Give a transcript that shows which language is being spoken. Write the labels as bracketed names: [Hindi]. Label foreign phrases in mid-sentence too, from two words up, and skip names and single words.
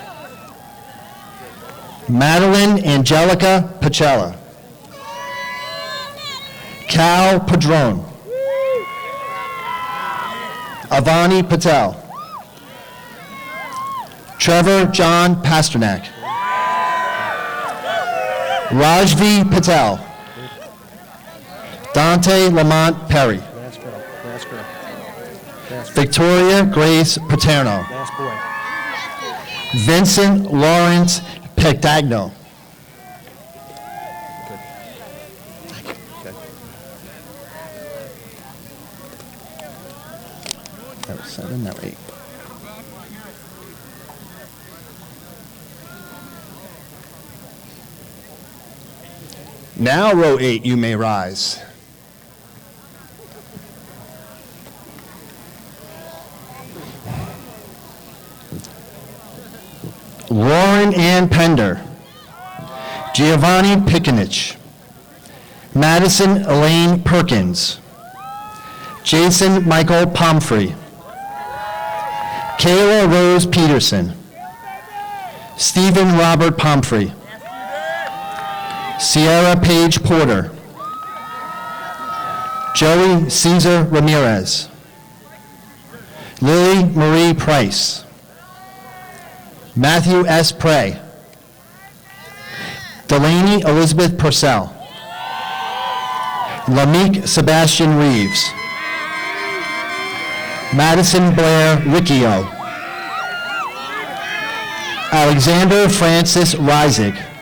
[English] Madeline Angelica Pacella. Cal Padron. Avani Patel. Trevor John Pasternak. Rajvi Patel. Dante Lamont Perry. Last girl. Last girl. Last, Victoria Grace Paterno. last boy. Vincent Lawrence Pectagno. That was 7, that was 8. Now, row 8, you may rise. Lauren Ann Pender. Giovanni Pickenich. Madison Elaine Perkins. Jason Michael Pomfrey. Kayla Rose Peterson. Stephen Robert Pomfrey. Sierra Paige Porter. Joey Cesar Ramirez. Lily Marie Price. Matthew S. Prey. Delaney Elizabeth Purcell. Lamique Sebastian Reeves. Madison Blair Riccio. Alexander Francis Reisig.